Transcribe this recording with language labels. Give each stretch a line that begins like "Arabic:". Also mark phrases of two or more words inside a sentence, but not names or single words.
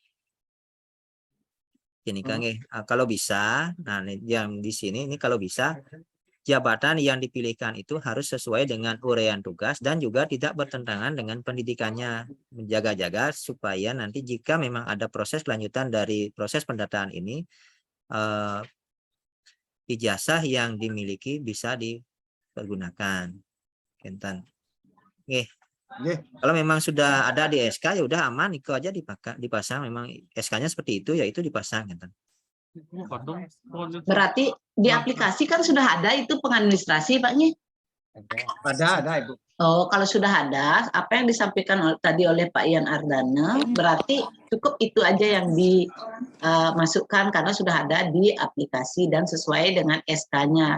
Indonesian: Ini kan kalau bisa, nah yang di sini ini kalau bisa jabatan yang dipilihkan itu harus sesuai dengan uraian tugas dan juga tidak bertentangan dengan pendidikannya. Menjaga-jaga supaya nanti jika memang ada proses kelanjutan dari proses pendataan ini, ijazah yang dimiliki bisa dipergunakan.
Balinese: Kenten. Nggih. Nggih.
Indonesian: Kalau memang sudah ada di SK ya udah aman, itu aja dipasang. Memang SK-nya seperti itu, ya itu dipasang gitu. Berarti di aplikasi kan sudah ada itu pengadministrasi, Pak Nyi? Ada Ibu. Oh, kalau sudah ada, apa yang disampaikan tadi oleh Pak Ian Ardana, berarti cukup itu aja yang dimasukkan karena sudah ada di aplikasi dan sesuai dengan SK-nya.